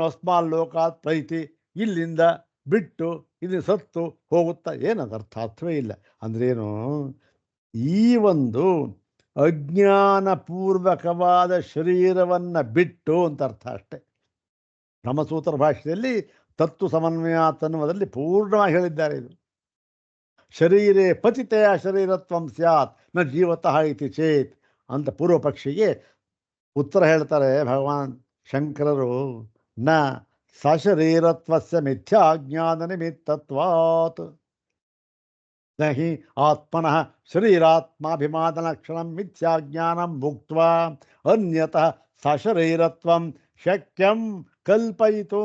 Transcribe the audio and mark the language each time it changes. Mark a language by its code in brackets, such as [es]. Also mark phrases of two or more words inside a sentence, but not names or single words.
[sa] ಅಸ್ಮಾಲ್ ಲೋಕಾತ್ ಪ್ರೈತಿ, [kn] ಇಲ್ಲಿಂದ ಬಿಟ್ಟು ಇಲ್ಲಿ ಸತ್ತು ಹೋಗುತ್ತಾ, ಏನದು ಅರ್ಥ? ಅರ್ಥವೇ ಇಲ್ಲ. ಅಂದ್ರೇನು? ಈ ಒಂದು ಅಜ್ಞಾನಪೂರ್ವಕವಾದ ಶರೀರವನ್ನು ಬಿಟ್ಟು ಅಂತ ಅರ್ಥ ಅಷ್ಟೆ. ಬ್ರಹ್ಮಸೂತ್ರ ಭಾಷೆಯಲ್ಲಿ [sa] ತತ್ವ ಸಮನ್ವಯಾತ್ [kn] ಅನ್ನುವುದರಲ್ಲಿ ಪೂರ್ಣವಾಗಿ ಹೇಳಿದ್ದಾರೆ. ಇದು [sa] ಶರೀರೇ ಪತಿತೆಯ ಶರೀರತ್ವಂ ಸ್ಯಾತ್ ನ ಜೀವತಃ ಇತಿ ಚೇತ್ [kn] ಅಂತ ಪೂರ್ವ ಪಕ್ಷಿಗೆ ಉತ್ತರ ಹೇಳ್ತಾರೆ ಭಗವಾನ್ ಶಂಕರರು. [sa] ನ ಸಶರೀರತ್ವಸ್ಯ ಮಿಥ್ಯಾಜ್ಞಾನ ನಿಮಿತ್ತತ್ವಾತ್ ನ ಹಿ ಆತ್ಮನಃ ಶರೀರಾತ್ಮಾಭಿಮಾನ ಲಕ್ಷಣಂ ಮಿಥ್ಯಾಜ್ಞಾನಂ ಭುಕ್ತ್ವಾ ಅನ್ಯತಃ ಸಶರೀರತ್ವಂ ಶಕ್ಯಂ ಕಲ್ಪಯಿತು.